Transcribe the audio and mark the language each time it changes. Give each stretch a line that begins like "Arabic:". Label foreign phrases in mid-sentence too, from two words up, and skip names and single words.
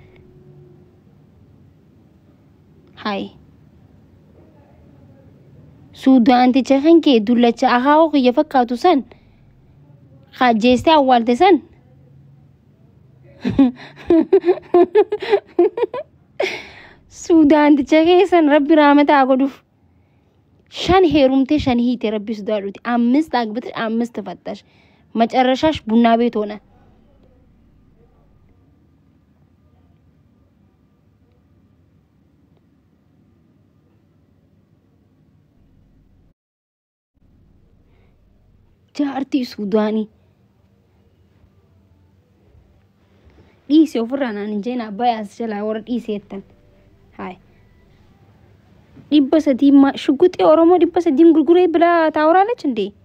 Oromo: hay suudaanticha kan kee dullacha akaawoo kiyya fakkaatu san kajeestee awwaalte san suudaanticha keessan rabbi raamataa godhuuf shan heerumtee shan hiite rabbi sodaadhuti
Amharic: አምስት አግብተሽ አምስት ፈታሽ መጨረሻሽ ቡና ቤት ሆነ
Oromo: jaartii suudaanii dhiisee ofirraa injeen abbayaas jalaa warra dhiiseettan haay dhibba sadii shugguxii oromoo dhibba sadiin gurguree bilaa taawuraalech እንዴ